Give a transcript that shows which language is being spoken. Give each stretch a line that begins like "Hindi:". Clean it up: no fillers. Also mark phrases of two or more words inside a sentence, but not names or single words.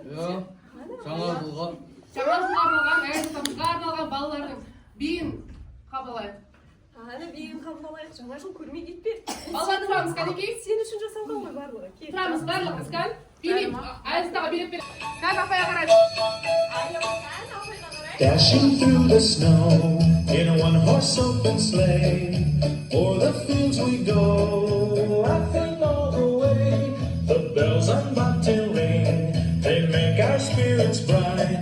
Kazakh: Иә, жаңа жылға. Жаңа жылға арналған, әйелдерімізге арналған балалардың биін қабылайық. Ана биін қабылайық. Жаңа жыл көрмей кетпе. Балалар тұрамыз, кәнекей. Сен үшін жасалған ғой барлығы. Кеп. Тұрамыз барлығымыз, кән. Билеймін, әйелдерге билеп беремін. Кән, апайға қарайды.
English: Dashing through the snow in a one-horse open sleigh. O'er the fields we go, laughing all the way. The bells on bobtail ring, they make our spirits bright.